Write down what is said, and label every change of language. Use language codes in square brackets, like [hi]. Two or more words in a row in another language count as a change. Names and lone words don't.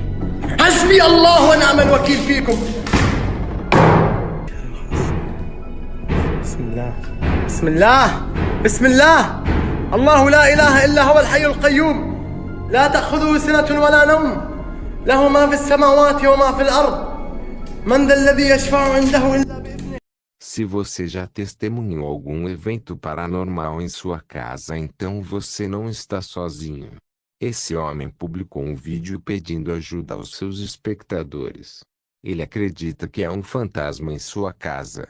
[ar] حسبي الله ونعم الوكيل فيكم. بسم الله بسم الله بسم الله. الله لا إله إلا هو الحي القيوم، لا تأخذه سنة ولا نوم، له ما في السماوات وما في الأرض، من ذا الذي يشفع عنده إلا بإذنه. [pt] Se você já testemunhou algum evento paranormal em sua casa, então você não está sozinho. Esse homem publicou um vídeo pedindo ajuda aos seus espectadores. Ele acredita que há um fantasma em sua casa.